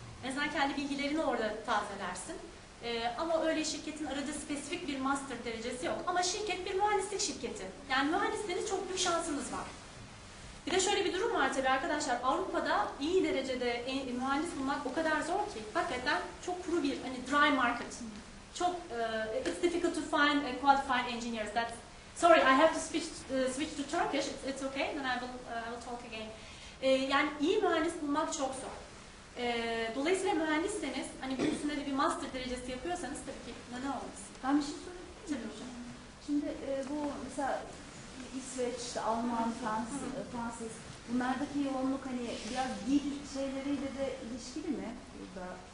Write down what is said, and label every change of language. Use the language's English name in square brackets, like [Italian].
[Turkish] En azından kendi bilgilerini orada tazelersin. Ama öyle şirketin aradığı spesifik bir master derecesi yok. Ama şirket bir mühendislik şirketi. Yani mühendislerin çok büyük şansınız var. Bir de şöyle bir durum var tabii arkadaşlar. Avrupa'da iyi derecede mühendis bulmak o kadar zor ki. Hakikaten çok kuru bir hani [English] dry market. Çok it's difficult to find qualified engineers. Sorry, I have to switch to Turkish. It's okay. Then I will talk again. [Turkish] Yani iyi mühendis bulmak çok zor. Dolayısıyla mühendisseniz, hani bunun üstünde de bir master derecesi yapıyorsanız tabii ki neden olmasın? Ben bir şey sorayım mı hocam? Şimdi bu mesela İsveç, işte Alman, Fransız, bunlardaki yoğunluk hani biraz dil şeyleriyle de ilişkili mi burada?